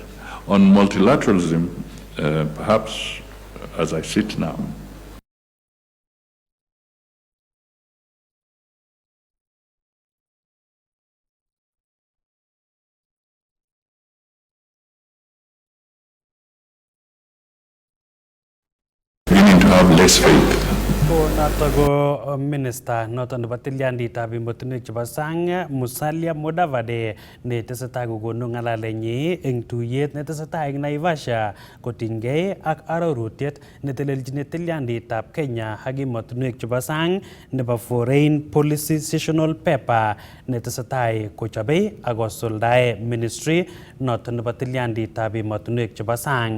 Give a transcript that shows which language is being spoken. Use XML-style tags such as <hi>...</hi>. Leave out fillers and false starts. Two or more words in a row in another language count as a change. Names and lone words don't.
<en>On multilateralism, perhaps as I sit now, beginning to have less faith.</en> <kln>Natago Minister noton nebo tilyandit emotinwek chebo sang Musalia Mudavadi ne tesetai kokonu ng'alalenyi eng tuyet ne tesetai eng Naivasha kotinygei ak arorutiet ne teleljin tilyanditab Kenya ak emotinwek chebo sang nebo Foreign Policy Sessional Paper ne tesetai kochobei ak kosuldae Ministry noton nebo tilyanditab emotinwek chebo sang.</kln>